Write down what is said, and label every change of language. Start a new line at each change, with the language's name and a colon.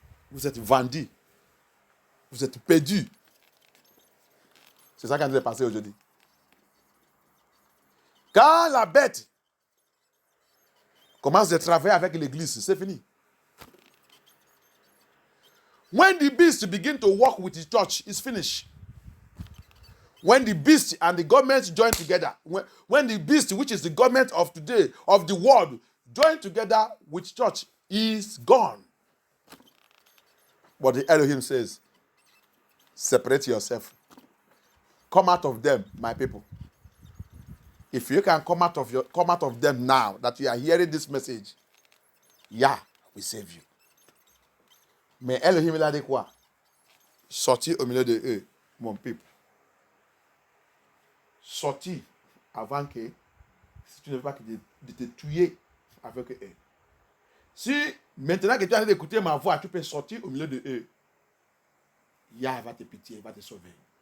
French: Vous êtes vendus. Vous êtes perdus. C'est ça qui est en train de passer aujourd'hui. Quand la bête commence à travailler avec l'église, c'est fini.
English: When the beast begin to work with the church, it's finished. When the beast and the government join together, when the beast, which is the government of today, of the world, join together with church, is gone. But the Elohim says, separate yourself. Come out of them, my people. If you can come out of them now, that you are hearing this message, Yah will save you.
French: Mais Elohim, il a dit quoi? Sortis au milieu de eux, mon peuple. Sortis avant que, si tu ne veux pas de te tuer avec eux. Si maintenant que tu as d'écouter ma voix, tu peux sortir au milieu de eux, Yah va te pitié, il va te sauver.